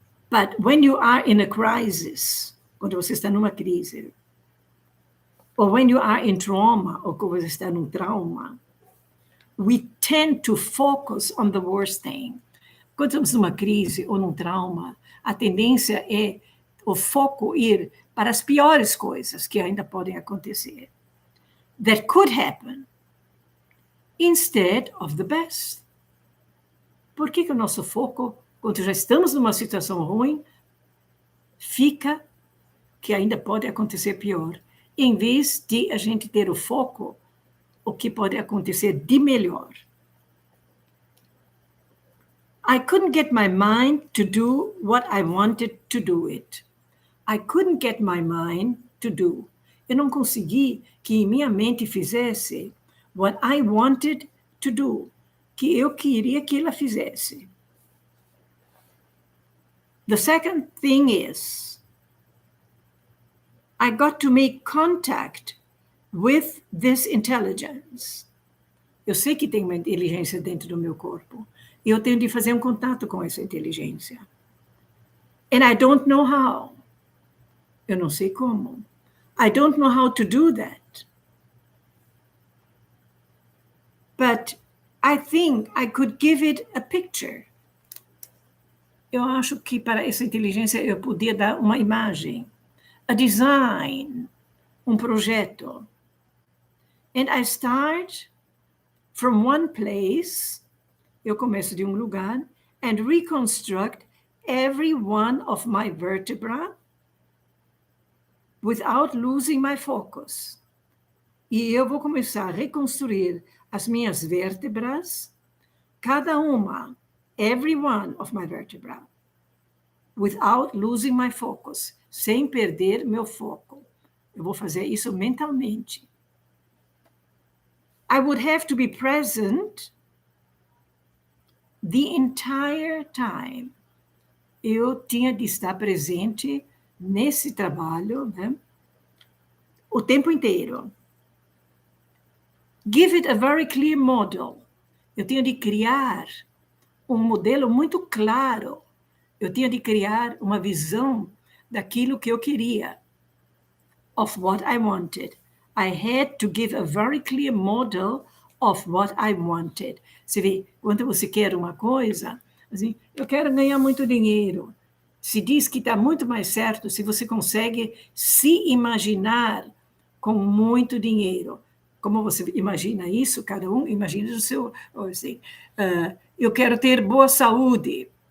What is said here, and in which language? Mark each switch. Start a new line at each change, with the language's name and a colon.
English: But when you are in a crisis,
Portuguese: quando você está numa crise,
English: or when you are in trauma,
Portuguese: ou quando você está num trauma,
English: we tend to focus on the worst thing.
Portuguese: Quando estamos numa crise ou num trauma, a tendência é o foco ir para as piores coisas que ainda podem acontecer.
English: That could happen, instead of the best.
Portuguese: Por que o nosso foco, quando já estamos numa situação ruim, fica que ainda pode acontecer pior, em vez de a gente ter o foco, o que pode acontecer de melhor?
English: I couldn't get my mind to do what I wanted to do it. I couldn't get my mind to do.
Portuguese: Eu não consegui que minha mente fizesse
English: what I wanted to do,
Portuguese: que eu queria que ela fizesse.
English: The second thing is, I got to make contact with this intelligence.
Portuguese: Eu sei que tem uma inteligência dentro do meu corpo. E eu tenho de fazer um contato com essa inteligência.
English: And I don't know how.
Portuguese: Eu não sei como.
English: I don't know how to do that. But I think I could give it a picture.
Portuguese: Eu acho que para essa inteligência eu podia dar uma imagem,
English: a design,
Portuguese: um projeto.
English: And I start from one place,
Portuguese: eu começo de um lugar,
English: and reconstruct every one of my vertebrae without losing my focus.
Portuguese: E eu vou começar a reconstruir as minhas vértebras, cada uma,
English: every one of my vertebrae, without losing my focus,
Portuguese: sem perder meu foco. Eu vou fazer isso mentalmente.
English: I would have to be present the entire time.
Portuguese: Eu tinha de estar presente nesse trabalho, né? O tempo inteiro.
English: Give it a very clear model.
Portuguese: Eu tinha de criar um modelo muito claro. Eu tinha de criar uma visão daquilo que eu queria.
English: Of what I wanted. I had to give a very clear model of what I wanted.
Portuguese: Você vê, quando você quer uma coisa, assim, eu quero ganhar muito dinheiro. Se diz que está muito mais certo se você consegue se imaginar com muito dinheiro. Como você imagina isso? Cada um imagina o seu... Assim, eu quero ter boa saúde.